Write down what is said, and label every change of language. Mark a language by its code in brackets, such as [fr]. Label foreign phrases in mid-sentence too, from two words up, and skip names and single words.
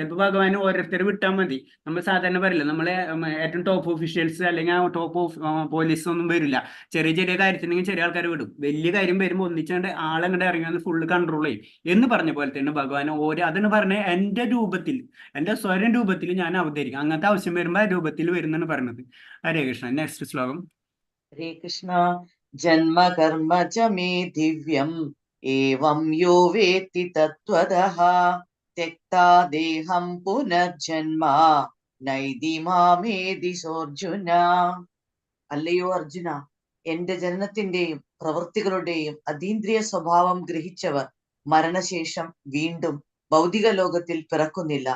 [ml] ചിലപ്പോൾ ഭഗവാൻ ഓരോരുത്തർ വിട്ടാൽ മതി. നമ്മൾ സാധാരണ പറയില്ല, നമ്മളെ ഏറ്റവും [en] top officials [ml] അല്ലെങ്കിൽ [en] top police [ml] ഒന്നും വരില്ല. ചെറിയ ചെറിയ കാര്യത്തിനെങ്കിൽ ചെറിയ ആൾക്കാർ വിടും. വലിയ കാര്യം വരുമ്പോൾ ഒന്നിച്ചുകൊണ്ട് ആളങ്ങോട്ട് ഇറങ്ങി വന്ന് [en] full control [ml] ചെയ്യും എന്ന് പറഞ്ഞ പോലെ തന്നെ ഭഗവാൻ അതെന്ന് പറഞ്ഞ എൻ്റെ രൂപത്തിൽ, എൻ്റെ സ്വരം രൂപത്തിൽ ഞാൻ അവതരിക്കും. അങ്ങനത്തെ ആവശ്യം വരുമ്പോൾ ആ രൂപത്തിൽ വരുന്നാണ് പറയുന്നത്. ഹരേ കൃഷ്ണ. നെക്സ്റ്റ് ശ്ലോകം. [sa] ഹരേ കൃഷ്ണ. ജന്മ കർമ്മ ച മേ ദിവ്യം ഏവം യോ വേത്തി തത്വതഃ ത്യക്താ ദേഹം പുനർജന്മ നൈതി മാമേതി സോർജുന. [ml] അല്ലയോ അർജുന, എന്റെ ജനനത്തിന്റെയും പ്രവൃത്തികളുടെയും അതീന്ദ്രിയ സ്വഭാവം ഗ്രഹിച്ചവർ മരണശേഷം വീണ്ടും ഭൗതിക ലോകത്തിൽ പിറക്കുന്നില്ല.